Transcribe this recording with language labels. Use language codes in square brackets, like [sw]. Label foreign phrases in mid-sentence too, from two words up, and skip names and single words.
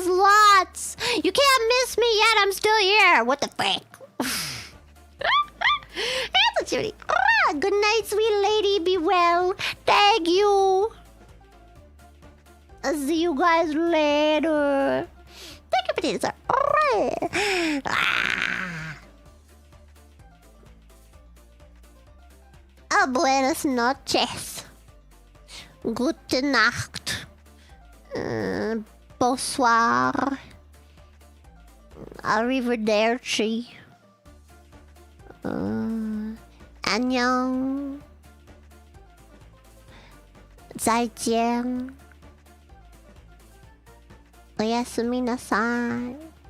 [en] Lots. You can't miss me yet. I'm still here. What the frick? Good night, sweet lady. Be well. Thank you. I'll see you guys later. Thank you, [es] Petita. Buenas noches. [de] Gute Nacht. Bonsoir. [it] Arrivederci. Annyeong. [ja] 再见。おやすみなさい。